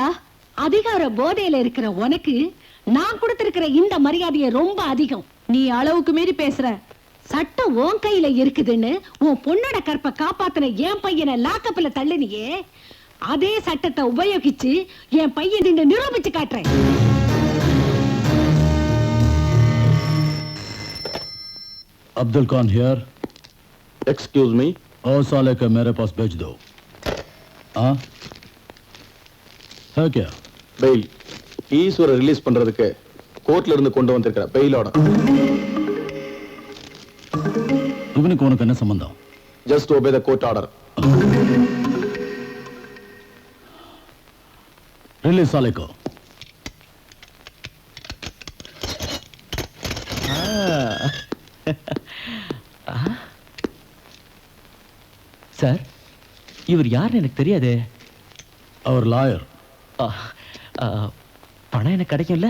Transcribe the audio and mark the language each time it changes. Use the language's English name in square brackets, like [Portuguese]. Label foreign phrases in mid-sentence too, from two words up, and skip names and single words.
[Tamil] அதிகார போதையில இருக்கிற உனக்கு நான் கொடுத்திருக்கிற இந்த மரியாதையை ரொம்ப அதிகம். நீ அளவுக்கு மீறி பேசுற. சட்டம் உன் கையில இருக்குதுன்னு உன் பொண்ணோட கற்பை காப்பாத்தின என் பையனை லாக்கப்ல தள்ளுனியே, அதே சட்டத்தை உபயோகிச்சு என் பையன் நிரூபிச்சு காட்டுறேன். [English] Abdul Khan here. excuse me. [Hindi] और साले के मेरे पास भेज दो. हाँ है क्या? [Tamil] பெயில். ஈஸ்வரை ரிலீஸ் பண்றதுக்கு கோர்ட்ல இருந்து கொண்டு வந்திருக்கிற [English] bail order. [Tamil] இவனுக்கு உனக்கு என்ன சம்பந்தம்? [English] just obey the court order. [Hindi] रिलीज साले को. [Tamil] சார், இவர் யாருன்னு எனக்கு தெரியாது. அவர் லாயர். பணம் எனக்கு கிடைக்கும்ல?